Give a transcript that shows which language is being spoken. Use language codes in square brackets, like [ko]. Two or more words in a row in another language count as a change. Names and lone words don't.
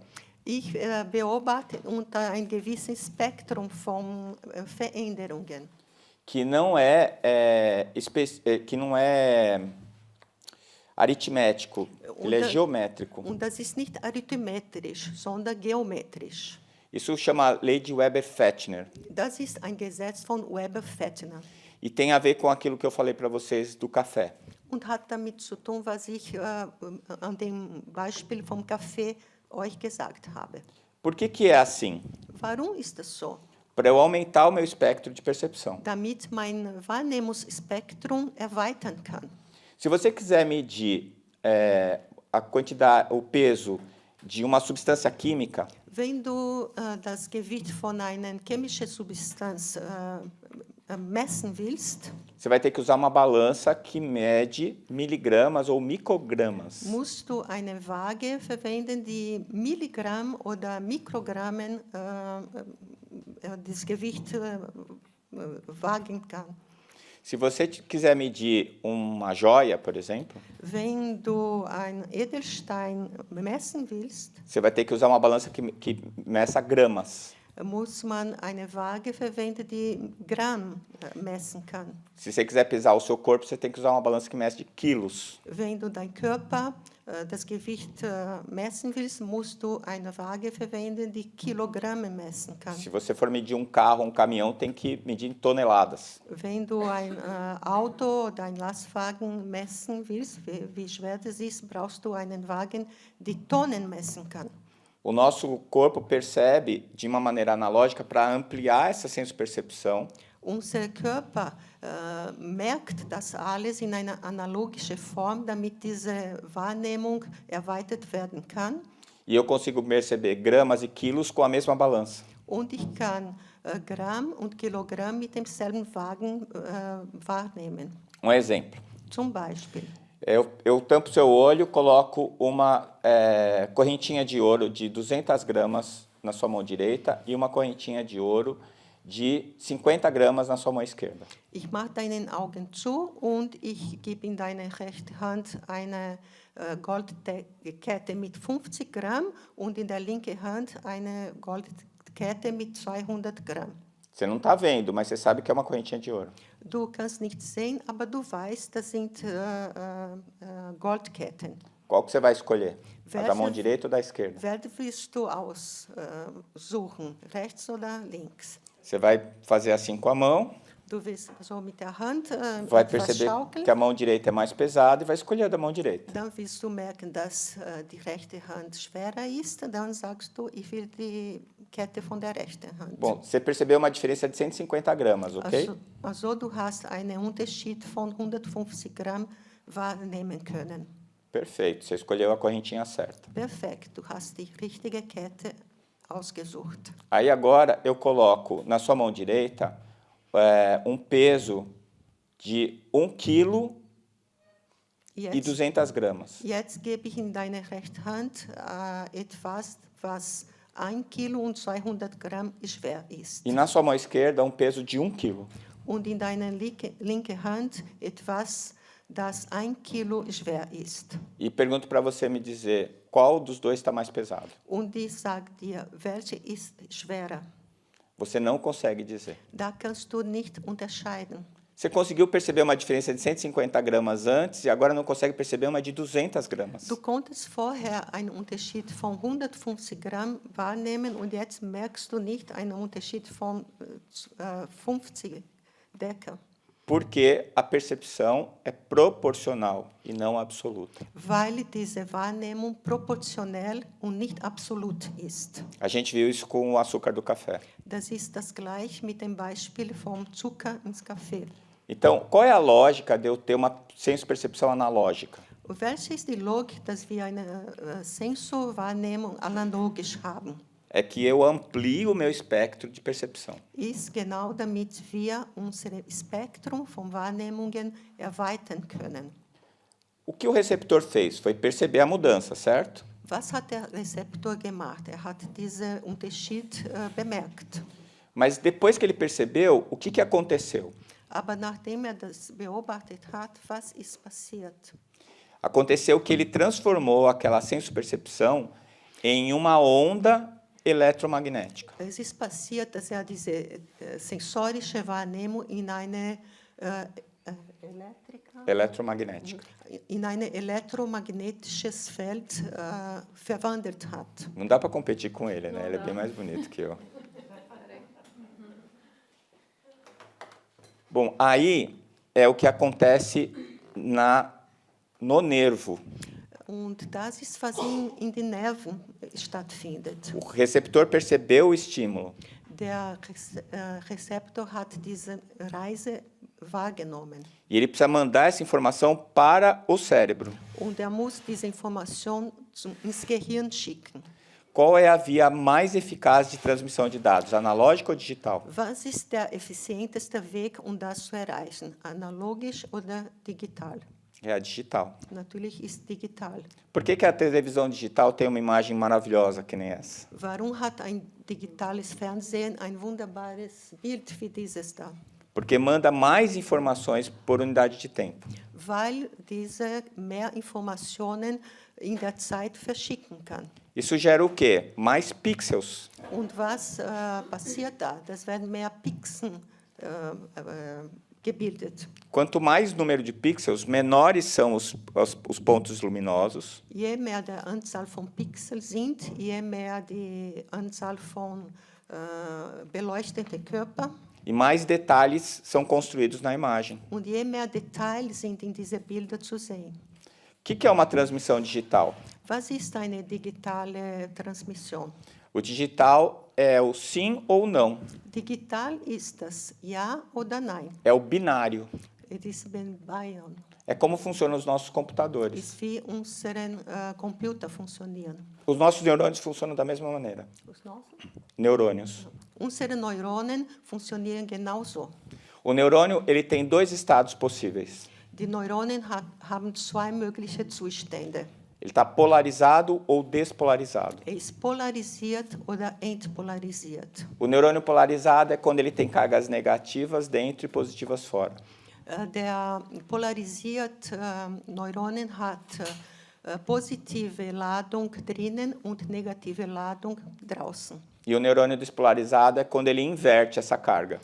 [de] Ich beobachte unter einem gewissen Spektrum von Veränderungen. [pt] Que não é aritmético, ele é geométrico. [de] Und das ist nicht arithmetisch, sondern geometrisch. [pt] Isso chama lei de Weber-Fechner. [de] Das ist ein Gesetz von Weber-Fechner. [pt] E tem a ver com aquilo que eu falei para vocês do café. [de] Und hat damit zu tun, was ich an dem Beispiel vom Kaffee euch gesagt habe. [pt] Por que é assim? [de] Warum ist das so? [pt] Para eu aumentar o meu espectro de percepção. [de] Damit mein Wahrnehmungsspektrum erweitern kann. [pt] Se você quiser medir a quantidade, o peso de uma substância química, [de] Wenn du das Gewicht von einer chemischen Substanz messen willst, [pt] você vai ter que usar uma balança que mede miligramas ou microgramas. [de] musst du eine Waage verwenden, die Milligramm oder Mikrogrammen das Gewicht wagen kann. [pt] Se você quiser medir uma joia, por exemplo, [de] Wenn du ein Edelstein messen willst, [pt] você vai ter que usar uma balança que meça gramas. [de] muss man eine Waage verwenden, die Gramm messen kann. [pt] Se você quiser pesar o seu corpo, você tem que usar uma balança que mede quilos. [de] Wenn du dein Körper das Gewicht messen willst, musst du eine Waage verwenden, die Kilogramme messen kann. [pt] Se você for medir um carro, um caminhão, tem que medir em toneladas. [de] Wenn du ein Auto oder ein Lastwagen messen willst, wie schwer das ist, brauchst du einen Wagen, die Tonnen messen kann. [pt] O nosso corpo percebe de uma maneira analógica para ampliar essa sensopercepção. [de] Unser Körper merkt das alles in einer analogischen Form, damit diese Wahrnehmung erweitert werden kann. [pt] E eu consigo perceber gramas e quilos com a mesma balança. [de] Und ich kann Gramm und Kilogramm mit demselben Wagen wahrnehmen. [pt] Um exemplo. [de] Zum Beispiel, [pt] Eu tampo seu olho, coloco uma correntinha de ouro de 200 gramas na sua mão direita e uma correntinha de ouro de 50 gramas na sua mão esquerda. [de] Ich mache deinen Augen zu und ich gebe in deine rechte Hand eine Goldkette mit 50 Gramm und in der linken Hand eine Goldkette mit 200 Gramm. [pt] Você não está vendo, mas você sabe que é uma correntinha de ouro. [de] Du kannst nicht sehen, aber du weißt, das sind Goldketten. [pt] Qual que você vai escolher? A da [de] Welche- [pt] mão direita ou da esquerda? [de] Welche willst du aussuchen, rechts oder links? [pt] Você vai fazer assim com a mão, [de] Du willst so mit der Hand [pt] vai [de] etwas [pt] perceber [de] schaukeln. [pt] que a mão direita é mais pesada e vai escolher a da mão direita. [de] Dann willst du merken, dass die rechte Hand schwerer ist. Dann sagst du, ich will die Kette von der rechten Hand. [pt] Bom, você percebeu uma diferença de 150 gramas, ok? [de] Also du hast einen Unterschied von 150 Gramm wahrnehmen können. [pt] Perfeito, você escolheu a correntinha certa. [de] Perfekt, du hast die richtige Kette ausgesucht. [pt] Aí agora eu coloco na sua mão direita um peso de 1 kg e [de] Jetzt, [pt] 200 gramas. [de] jetzt gebe ich in deine rechte Hand etwas, was 1 Kilo und 200 Gramm schwer ist. [pt] E na sua mão esquerda um peso de 1 kg. [de] Und in deiner linken Hand etwas, das 1 Kilo schwer ist. [pt] E pergunto para você me dizer qual dos dois está mais pesado. [de] Und ich sage dir, welche ist schwerer? [pt] Você não consegue dizer. [de] Da kannst du nicht unterscheiden. [pt] Você conseguiu perceber uma diferença de 150 gramas antes e agora não consegue perceber uma de 200 gramas. [de] Du konntest vorher einen Unterschied von 150 Gramm wahrnehmen und jetzt merkst du nicht einen Unterschied von 50 Decker. [pt] Porque a percepção é proporcional e não absoluta. [de] Weil diese Wahrnehmung proportionell und nicht absolut ist. [pt] A gente viu isso com o açúcar do café. [de] Das ist das gleich mit dem Beispiel vom Zucker ins Kaffee. [pt] Então, qual é a lógica de eu ter uma senso-percepção analógica? [de] Welche ist die Logik, dass wir eine Sensorwahrnehmung analogisch haben? [pt] É que eu amplio o meu espectro de percepção. [de] Ist genau damit wir unser Spektrum von Wahrnehmungen erweitern können. [pt] O que o receptor fez foi perceber a mudança, certo? [de] Was hat der Rezeptor gemacht? Hat diesen Unterschied bemerkt. [pt] Mas depois que ele percebeu, o que aconteceu? [de] Aber nachdem das beobachtet hat, was ist passiert? [pt] Aconteceu que ele transformou aquela senso-percepção em uma onda eletromagnética. [de] Es ist passiert, dass diese sensorische Wahrnehmung in eine [pt] Eletromagnética. [de] in ein elektromagnetisches Feld verwandelt hat. [pt] Não dá para competir com ele, né? Ele é bem mais bonito que eu. Bom, aí é o que acontece no nervo. [de] Und das ist, was in den Nerven stattfindet. [pt] O receptor percebeu o estímulo. [de] Der Rezeptor hat diese Reise wahrgenommen. [pt] E ele precisa mandar essa informação para o cérebro. [de] Und muss diese Information ins Gehirn schicken. [pt] Qual é a via mais eficaz de transmissão de dados, analógica ou digital? [de] Was ist der effizienteste Weg, das zu erreichen? Analogisch oder digital? [pt] É a digital. [de] Natürlich ist digital. [pt] Por que a televisão digital tem uma imagem maravilhosa que nem essa? [de] Warum hat ein digitales Fernsehen ein wunderbares Bild wie dieses da? [pt] Porque manda mais informações por unidade de tempo. [de] Weil diese mehr Informationen in der Zeit verschicken kann. [pt] Isso gera o quê? Mais pixels. [de] Und was passiert da? Das werden mehr Pixel gebildet. [pt] Quanto mais número de pixels, menores são os pontos luminosos. [de] Je mehr die Anzahl von Pixels sind, je mehr die Anzahl von beleuchteten Körpern. [pt] E mais detalhes são construídos na imagem. [de] Und je mehr Details sind in diese Bilder zu sehen. [pt] O que é uma transmissão digital? [de] Was ist eine digitale Transmission? [pt] O digital é o sim ou não. [de] Digital ist das Ja oder Nein. [pt] É o binário. [de] Es ist binär. [pt] É como funcionam os nossos computadores. [de] Ist wie unsere Computer funktionieren. [pt] Os nossos neurônios funcionam da mesma maneira. [de] Was noch? [pt] Neurônios. [de] Unsere Neuronen funktionieren genauso. [pt] O neurônio ele tem dois estados possíveis. [de] Die Neuronen haben zwei mögliche Zustände. [pt] Ele está polarizado ou despolarizado. [de] ist polarisiert oder entpolarisiert. [pt] O neurônio polarizado é quando ele tem cargas negativas dentro e positivas fora. [de] Der polarisiert Neuronen hat positive Ladung drinnen und negative Ladung draußen. [pt] E o neurônio despolarizado é quando ele inverte essa carga.